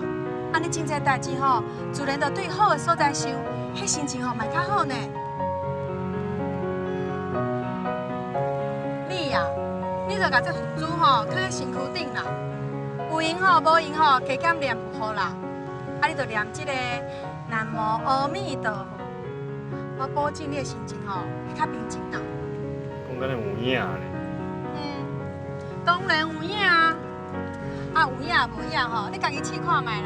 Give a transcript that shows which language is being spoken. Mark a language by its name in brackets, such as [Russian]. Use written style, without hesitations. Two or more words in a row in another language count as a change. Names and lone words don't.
[Min Nan Chinese] 安尼真侪代志吼，自然就对好的所在想，迄心情吼嘛较好呢。你呀，你就甲这佛珠吼放喺身躯顶啦。有闲吼，无闲吼，加减念就好啦。啊，你就念这个南无阿弥陀佛，我保证你的心情吼会较平静啦。讲敢若有影呢？当然有影啊！啊有影无影吼，你家己试看卖啦。